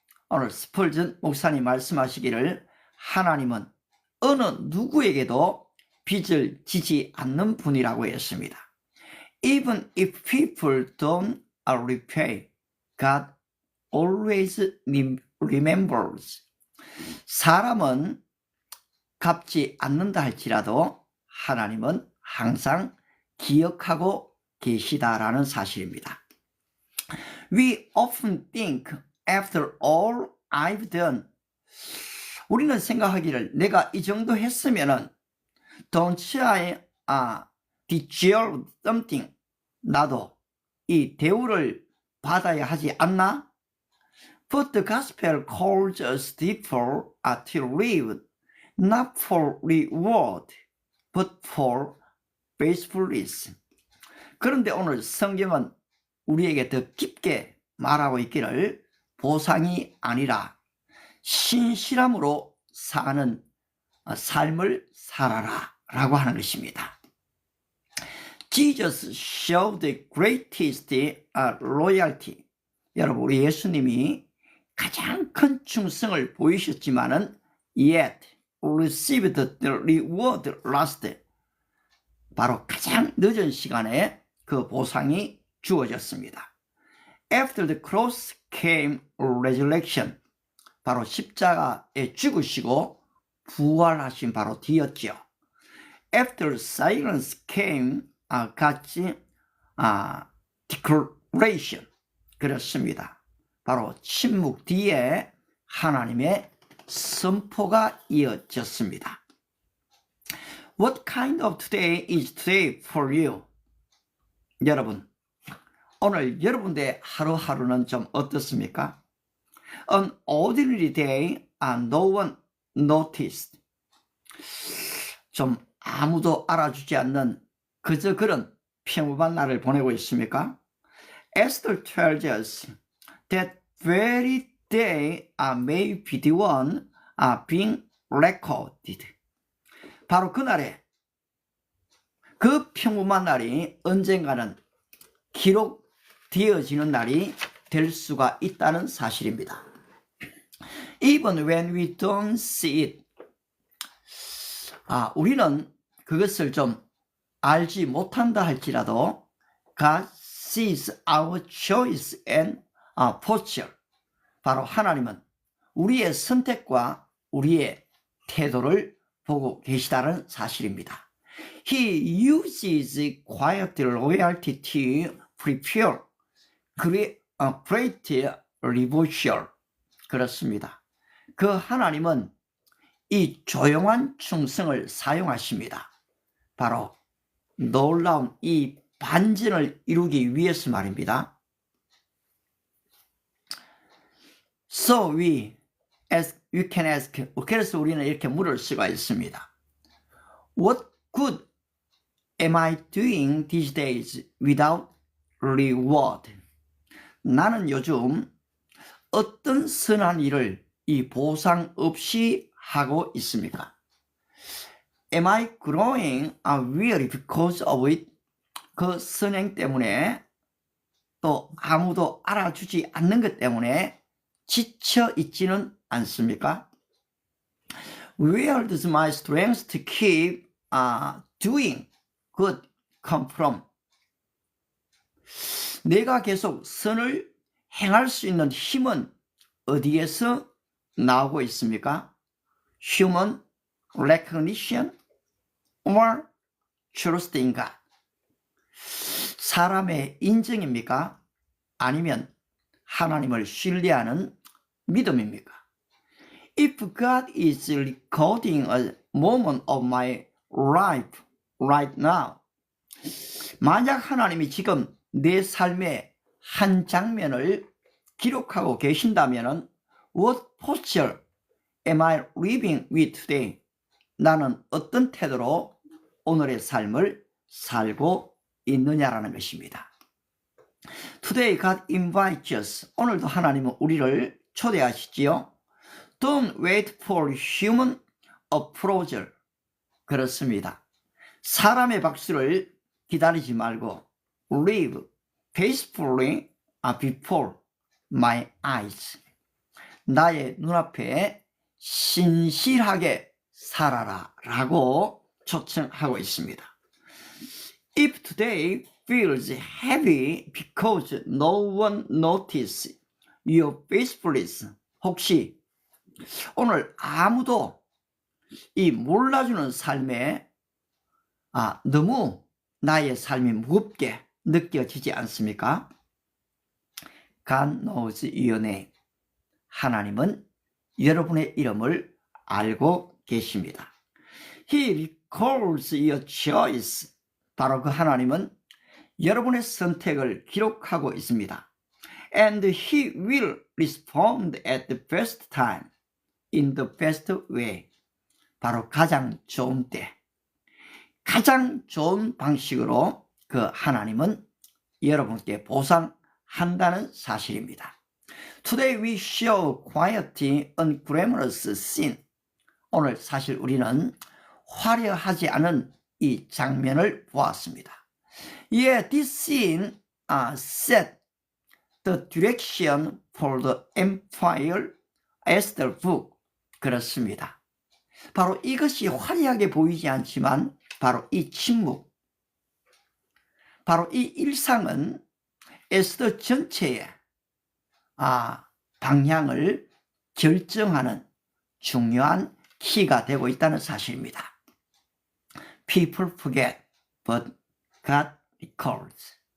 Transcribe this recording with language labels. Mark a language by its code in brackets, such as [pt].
[ko] 오늘 스펄전 목사님 말씀하시기를 하나님은 어느 누구에게도 빚을 지지 않는 분이라고 했습니다. [en] Even if people don't repay, God always remembers. [ko] 사람은 갚지 않는다 할지라도 하나님은 항상 기억하고 계시다라는 사실입니다. [en] We often think, after all I've done, [ko] 우리는 생각하기를 내가 이 정도 했으면은 [en] don't I deserve something, [ko] 나도 이 대우를 받아야 하지 않나? [en] But the gospel calls us therefore to live not for reward but for faithfulness. [ko] 그런데 오늘 성경은 우리에게 더 깊게 말하고 있기를 보상이 아니라 신실함으로 사는 삶을 살아라 라고 하는 것입니다. [en] Jesus showed the greatest loyalty. [ko] 여러분, 우리 예수님이 가장 큰 충성을 보이셨지만은 [en] yet received the reward last. [ko] 바로 가장 늦은 시간에 그 보상이 주어졌습니다. [en] After the cross came resurrection. [ko] 바로 십자가에 죽으시고 부활하신 바로 뒤였죠. [en] After silence came God's declaration. [ko] 그렇습니다. 바로 침묵 뒤에 하나님의 선포가 이어졌습니다. [en] What kind of today is today for you? [ko] 여러분, 오늘 여러분의 하루하루는 좀 어떻습니까? [en] An ordinary day, no one noticed. [ko] 좀 아무도 알아주지 않는 그저 그런 평범한 날을 보내고 있습니까? [en] Esther tells us that very day may be the one being recorded. [ko] 바로 그날에 그 평범한 날이 언젠가는 기록되어지는 날이 될 수가 있다는 사실입니다. [en] Even when we don't see it. [ko] 우리는 그것을 좀 알지 못한다 할지라도 [en] God sees our choice and posture. [ko] 바로 하나님은 우리의 선택과 우리의 태도를 보고 계시다는 사실입니다. [en] He uses quiet loyalty to prepare great revolution. [ko] 그렇습니다. 그 하나님은 이 조용한 충성을 사용하십니다. 바로 놀라운 이 반전을 이루기 위해서 말입니다. [en] So we can ask, [ko] 그래서 우리는 이렇게 물을 수가 있습니다. [en] What good am I doing these days without reward? [ko] 나는 요즘 어떤 선한 일을 이 보상 없이 하고 있습니까? [en] Am I growing weary because of it? [ko] 그 선행 때문에 또 아무도 알아주지 않는 것 때문에 지쳐 있지는 않습니까? [en] Where does my strength to keep doing good come from? [ko] 내가 계속 선을 행할 수 있는 힘은 어디에서 나오고 있습니까? [en] Human recognition or trust in God? [ko] 사람의 인정입니까? 아니면 하나님을 신뢰하는 믿음입니까? [en] If God is recording a moment of my life right now, [ko] 만약 하나님이 지금 내 삶의 한 장면을 기록하고 계신다면 [en] What posture am I living with today? [ko] 나는 어떤 태도로 오늘의 삶을 살고 있느냐라는 것입니다. [en] Today God invites us. [ko] 오늘도 하나님은 우리를 초대하시지요. [en] Don't wait for human approval. [ko] 그렇습니다. 사람의 박수를 기다리지 말고 [en] live faithfully before my eyes. [ko] 나의 눈앞에 신실하게 살아라 라고 초청하고 있습니다. [en] If today feels heavy because no one notices your faithfulness, [ko] 혹시 오늘 아무도 이 몰라주는 삶에 너무 나의 삶이 무겁게 느껴지지 않습니까? [en] God knows your name. [ko] 하나님은 여러분의 이름을 알고 계십니다. [en] He records your choice. [ko] 바로 그 하나님은 여러분의 선택을 기록하고 있습니다. [en] And He will respond at the best time, in the best way. [ko] 바로 가장 좋은 때, 가장 좋은 방식으로 그 하나님은 여러분께 보상한다는 사실입니다. [en] Today we show quiet, unglamorous scene. [ko] 오늘 사실 우리는 화려하지 않은 이 장면을 보았습니다. [en] Yeah, this scene set the direction for the empire as the book. [ko] 그렇습니다. 바로 이것이 화려하게 보이지 않지만 바로 이 침묵, 바로 이 일상은 에스더 전체의 방향을 결정하는 중요한 키가 되고 있다는 사실입니다. [en] People forget, but God records.